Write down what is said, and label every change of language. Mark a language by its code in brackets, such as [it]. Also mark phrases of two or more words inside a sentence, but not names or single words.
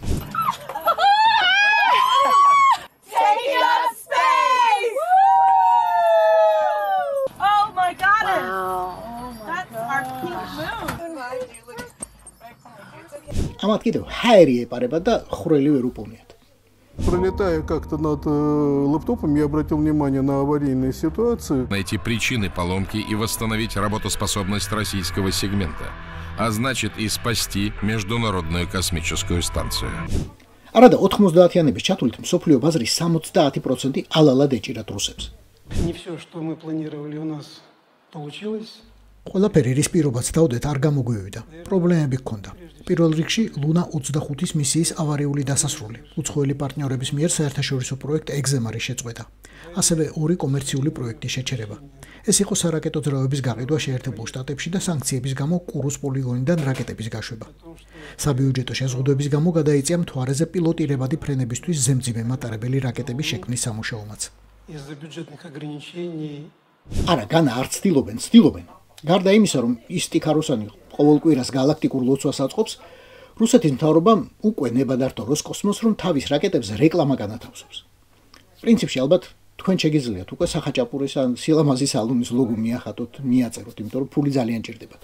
[ka] ამათ კიდევ ჰაერი ეპარება და ხვრელი ვერ უპოვნიათ. [ru] Пролетая как-то над лэптопом, я обратил внимание на аварийные ситуации. Найти причины поломки и восстановить работоспособность российского сегмента, а значит и спасти Международную космическую станцию. [ka] არადა 90-იანების ჩათვლით მსოფლიო ბაზრის 70% ალალად ეჭირათ რუსებს. [ru] Не все, что мы планировали, у нас получилось. [ka] ყველაფერი რის პირობაც დავდეთ არ გამოგვივიდა. პრობლემები ჰქონდა. პირველ რიგში ლუნა 25-ის მისიის ავარიული დასასრული. უცხოელი პარტნიორების მიერ საერთაშორისო პროექტ EXEMAR-ის შეწყვეტა. ასევე ორი კომერციული პროექტის შეჩერება. ეს იყო სარაკეტო ძრავების გაყიდვა შეერთებულ შტატებში და სანქციების გამო კურუს პოლიგონიდან რაკეტების გაშვება. საბიუჯეტო შეზღუდვების გამო გადაიწია მთვარეზე პილოტირებადი ფრენებისთვის ზემძიმე მატარებელი რაკეტების შექმნის სამუშაომაც. [ru] Из-за бюджетных ограничений. [ka] არა, განა არ ცდილობენ. გარდა იმისა, რომ ის ტიქაროსანი ყოველ კვირას გალაქტიკურ ლოცვას აწყობს, რუსეთის მთავრობამ უკვე ნებადართო როსკოსმოს, რომ თავის რაკეტებზე რეკლამა განათავსებს. პრინციპში ალბათ თქვენ შეგიძლიათ უკვე სახაჭაპურის ან სილამაზის ალუნის ლოგო მიახატოთ, მიაწეროთ, იმიტომ რომ ფული ძალიან ჭირდებათ.